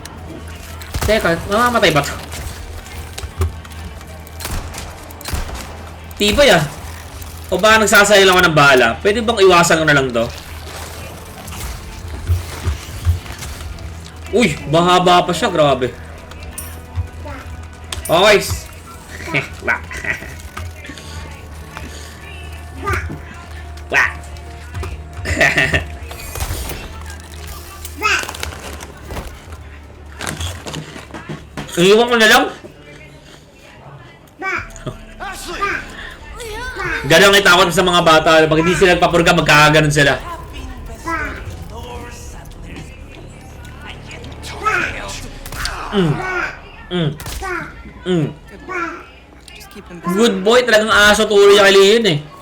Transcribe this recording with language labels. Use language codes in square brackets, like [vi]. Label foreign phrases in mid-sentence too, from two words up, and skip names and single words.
[tl] Teka, mamamatay ba to? Tibay, ah. O ba nagsasayang ako ng bala? Pwede bang iwasan ko na lang to? Uy, mahaba pa siya, grabe. Okay. Wah. Wah. Iiwan ko na lang. Ganun ang itakot sa mga bata. Pag hindi sila nagpapurga, magkakaganon sila. [en] Good boy, [tl] talagang aso turo niya kay Leon eh.